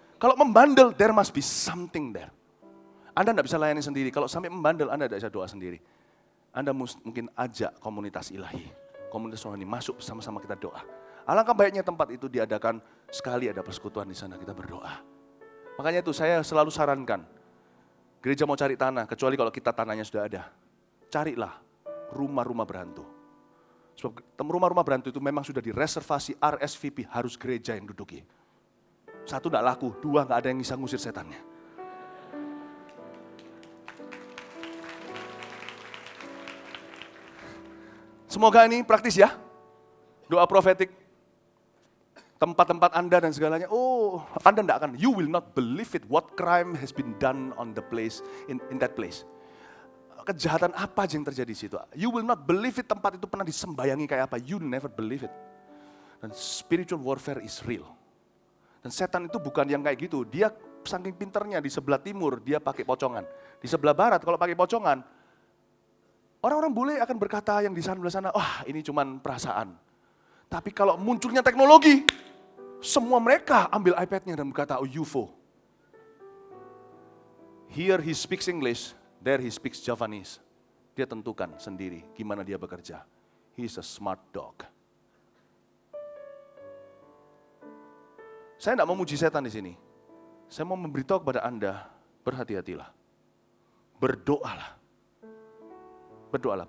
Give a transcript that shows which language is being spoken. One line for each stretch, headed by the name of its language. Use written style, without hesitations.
Indonesian: Kalau membandel,
English: there must be something there.
Indonesian: Anda tidak bisa layani sendiri. Kalau sampai membandel, Anda tidak bisa doa sendiri. Anda mungkin ajak komunitas ilahi. Komunitas rohani masuk sama-sama kita doa. Alangkah baiknya tempat itu diadakan sekali ada persekutuan di sana kita berdoa. Makanya itu saya selalu sarankan. Gereja mau cari tanah, kecuali kalau kita tanahnya sudah ada. Carilah rumah-rumah berhantu. Sebab rumah-rumah berhantu itu memang sudah direservasi RSVP, harus gereja yang duduki. Satu tidak laku, dua nggak ada yang bisa ngusir setannya. Semoga ini praktis ya. Doa profetik. Tempat-tempat Anda dan segalanya, Anda tidak akan,
English: you will not believe it, what crime has been done on the place, in that place.
Indonesian: Kejahatan apa aja yang terjadi di situ.
English: You will not believe it,
Indonesian: tempat itu pernah disembayangi kayak apa,
English: you never believe it.
Indonesian: Dan
English: spiritual warfare is real.
Indonesian: Dan setan itu bukan yang kayak gitu, dia saking pinternya di sebelah timur, dia pakai pocongan. Di sebelah barat, kalau pakai pocongan, orang-orang bule akan berkata yang di sebelah sana, wah ini cuman perasaan. Tapi kalau munculnya teknologi, semua mereka ambil iPad-nya dan berkata, UFO.
English: Here he speaks English, there he speaks Javanese.
Indonesian: Dia tentukan sendiri gimana dia bekerja.
English: He is a smart dog.
Indonesian: Saya tidak mau muji setan di sini. Saya mau memberitahu kepada Anda, berhati-hatilah. Berdoalah. Berdoalah.